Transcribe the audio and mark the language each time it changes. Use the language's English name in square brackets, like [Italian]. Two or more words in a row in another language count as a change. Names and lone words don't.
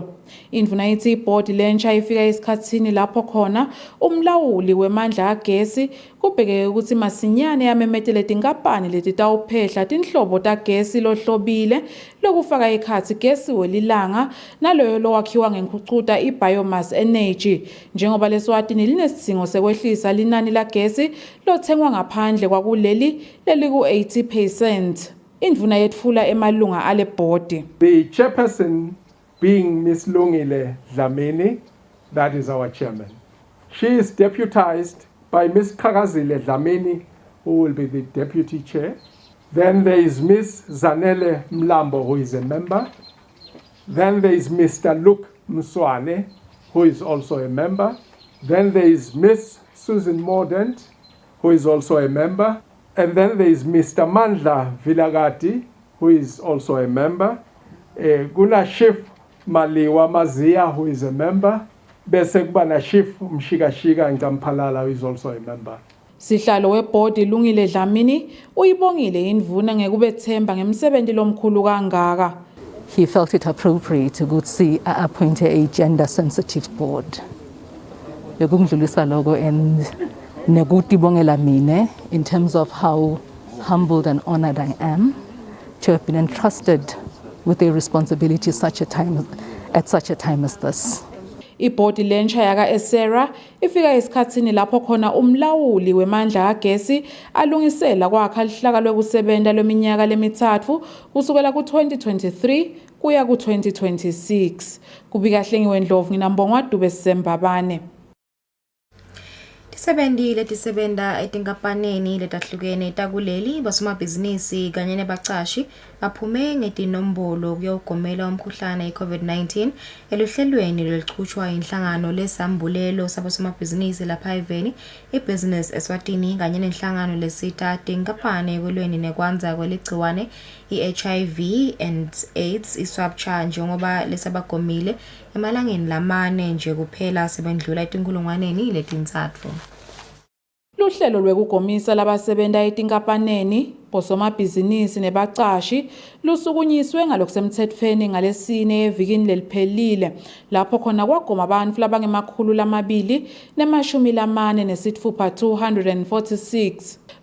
[Swati] Indvuna ithi ibhodi lensha ifika esikhatsini lapho khona umlawuli wemandla agesi kubhekeke ukuthi masinyane yamemetele tinkampani letitawuphehla tinhlobo tagesi lohlobile lokufaka ekhatsi gesi welilanga naloyo lowakhiwa ngenkhucuta i- [English] biomass energy, [Swati] njengoba leSwatini linesidingo sekwehlisa linani lagesi lothengwa ngaphandle kwakuleli leliku-80%. Indvuna yetfula emalunga ale bhodi. [English] The chairperson being Ms. Lungile Dlamini, that is our chairman. She is deputized by Ms. Kakazile Dlamini, who will be the deputy chair. Then there is Ms. Zanele Mlambo, who is a member. Then there is Mr. Luke Mswane, who is also a member. Then there is Ms. Susan Mordaunt, who is also a member. And then there is Mr. Mandla Vilagati, who is also a member. Guna Chief Maliwa Mazia, who is a member. [Swati] Bese kuba na Chief Mshikashika Nkampalala, [English] who is also a member. [Swati] Sihlalo webhodi Lungile Dlamini uyibongile indvuna ngekubethemba ngemsebenzi lomkhulu kangaka. [English] He felt it appropriate to appoint a gender sensitive board. [Swati] Bekungidlulisa lokho [English] and nekutibongela mine in terms of how humbled and honored I am to have been entrusted with a responsibility at such a time as this. [Swati] Ibhodi lensha yaka ESERA ifika esikhatsini lapho khona umlawuli wemandla agesi alungisela kwakha lihlaka lwekusebenta lweminyaka lemithathu kusukela ku-2023 kuya ku-2026. Kubika Hlengiwe Ndlovu nginambonga Dube Sembabane. Tisebenzi letisebenta etinkampanini letahlukene takuleli basomabhizinisi kanye nebacashi baphume ngetinombolo kuyogomela umkhuhlane i-COVID-19 eluhlelweni lwelichutshwa inhlangano lesambulelo sabasomabhizinisi lapha eveni iBusiness Eswatini kanye nenhlangano lesita tinkampani ekulweni nekwanza kweligciwane i- [English] HIV and AIDS [Swati] iswapcha njengoba lesabagomile emalangeni lamane nje kuphela sebendlula etinkulungwaneni letintsatfu. Luhlelo lwekugomisa labasebenta etinkampanini bosomabhizinisi nebacashi lusukunyiswe ngalokusemthethweni ngalesine evikini leliphelile lapho khona kwagoma abantu labangemakhulu lamabili nemashumi lamane nesithupha 246.